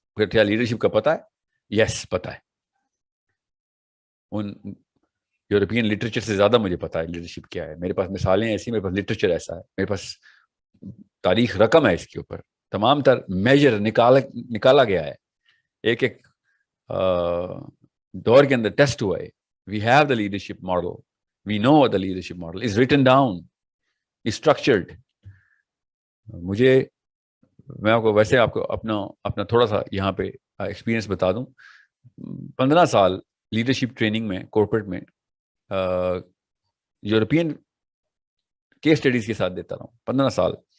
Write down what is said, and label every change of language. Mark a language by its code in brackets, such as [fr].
[ur] پھر کیا لیڈرشپ کا پتہ ہے؟ یس پتہ ہے. ان یورپین لٹریچر سے زیادہ مجھے پتا ہے لیڈرشپ کیا ہے. میرے پاس مثالیں ایسی, میرے پاس لٹریچر ایسا ہے, میرے پاس تاریخ رقم ہے اس کے اوپر, تمام تر میجر نکالا گیا ہے, ایک ایک دور کے اندر ٹیسٹ ہوا ہے. [en] We have the leadership model, we know the leadership model is written down, structured. [ur] میں آپ کو اپنا تھوڑا سا یہاں پہ ایکسپیرینس بتا دوں. 15 سال لیڈرشپ ٹریننگ میں کارپوریٹ میں یورپین کیس اسٹڈیز کے ساتھ دیتا رہا ہوں. 15 سال.